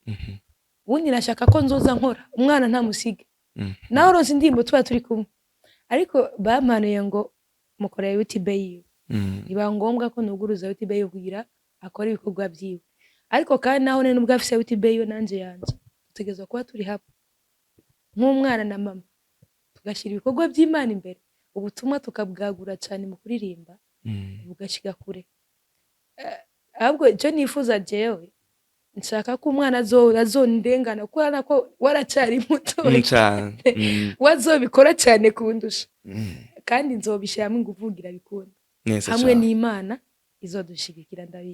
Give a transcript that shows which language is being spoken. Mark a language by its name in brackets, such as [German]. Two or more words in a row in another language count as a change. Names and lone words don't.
[Rundi] Ubundi nashaka ko nzoza nkora umwana ntamusige naho ronse indimbo tuba turi kumwe ariko bampanuye ngo mukoreye YouTube yiwe iba ngombwa ko nuguruza YouTube yiwe kugira akora ibikorwa byiwe ariko kandi naho nene ubwo afise YouTube yiwe nanje yanje tutegezwa kuba turi hapo nk'umwana na mama tugashyira ibikorwa by'Imana imbere, ubutumwa tukabwagura cyane mu kuririmba bugashiga kure. Ahubwo icyo nifuza jewe nshaka ko umwana azondengana kubera ko waracari muto wazobikora cyane kundusha kandi nzobishyiramo inguvugira bikunda hamwe n'Imana izodushigikira ndabizi.